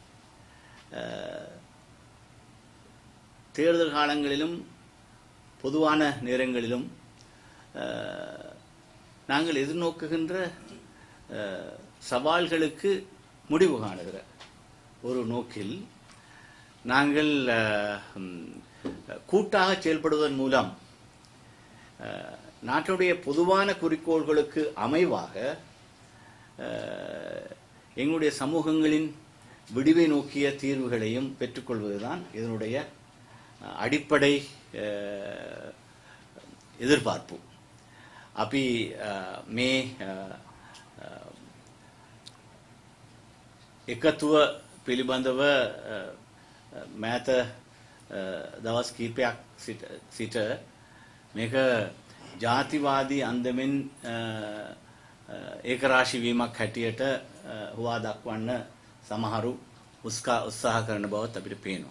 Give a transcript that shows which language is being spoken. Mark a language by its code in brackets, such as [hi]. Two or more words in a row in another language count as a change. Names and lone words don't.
[ta] தேர்தல் காலங்களிலும் பொதுவான நேரங்களிலும் நாங்கள் எதிர்நோக்குகின்ற சவால்களுக்கு முடிவு காணுகிற ஒரு நோக்கில் நாங்கள் கூட்டாக செயல்படுவதன் மூலம் நாட்டுடைய பொதுவான குறிக்கோள்களுக்கு அமைவாக எங்களுடைய சமூகங்களின் விடிவை நோக்கிய தீர்வுகளையும் பெற்றுக்கொள்வதுதான் இதனுடைய அடிப்படை எதிர்பார்ப்பு. [si] අපි මේ එකතුව පිළිබඳව මෑත දවස් කීපයක් සිට මේක ජාතිවාදී අන්දමින් ඒකරාශී වීමක් හැටියට හුවා දක්වන්න සමහරු උත්සාහ කරන බවත් අපිට පේනවා.